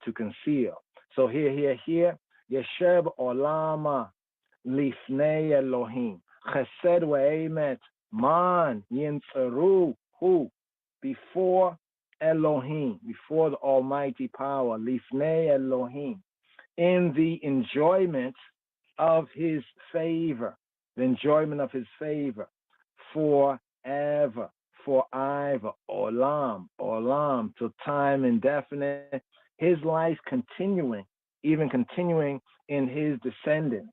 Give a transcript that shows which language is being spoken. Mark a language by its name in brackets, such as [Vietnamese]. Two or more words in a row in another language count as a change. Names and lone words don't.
[English] To conceal. So here, [Hebrew] ישב עולמה לפני אלהים חסד ואמת מן ינצרו הו, [English] before Elohim, before the Almighty Power, [Hebrew] לפני אלהים, [English] in the enjoyment of His favor, forever, olam, till time indefinite, His life continuing in His descendants.